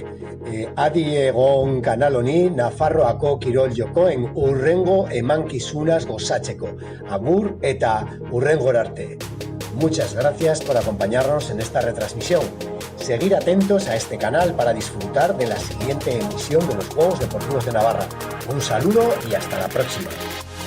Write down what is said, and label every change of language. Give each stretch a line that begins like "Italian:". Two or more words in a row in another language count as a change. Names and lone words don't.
Basque: Adi egon kanal honi Nafarroako kirol jokoen hurrengo emankizunaz gozatzeko. Agur eta hurrengora arte.
Spanish: Muchas gracias por acompañarnos en esta retransmisión. Seguid atentos a este canal para disfrutar de la siguiente emisión de los Juegos Deportivos de Navarra. Un saludo y hasta la próxima.